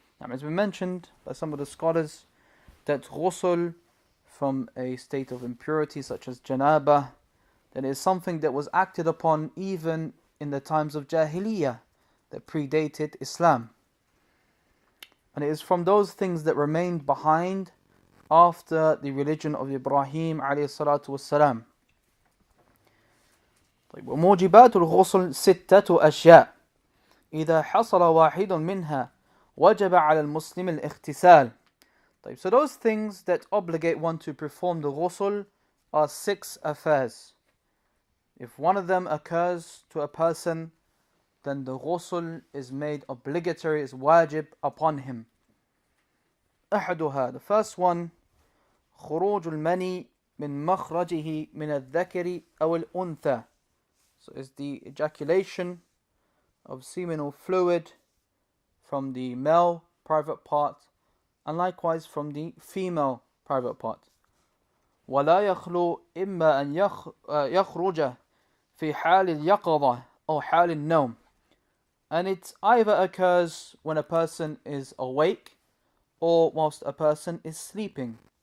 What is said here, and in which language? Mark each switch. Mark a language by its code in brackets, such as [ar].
[en] Now, as we mentioned by some of the scholars, that ghusl from a state of impurity such as janaba, that is something that was acted upon even in the times of Jahiliyyah that predated Islam. And it is from those things that remained behind after the religion of Ibrahim alayhi salatu wassalam. [ar] وموجبات الغسل ستة أشياء إذا حصل واحد منها وجب على المسلم الاغتسال. [en] So those things that obligate one to perform the ghusl are 6 affairs. If one of them occurs to a person, then the ghusl is made obligatory, is wajib upon him. [ar] أحدها, [en] the first one, [ar] خروج المني من مخرجه من الذكر أو الأنثى. [en] So it's the ejaculation of seminal fluid from the male private part and likewise from the female private part. [ar] ولا يخلو إما أن يخرج في حال اليقظة أو حال النوم. [en] And it either occurs when a person is awake or whilst a person is sleeping.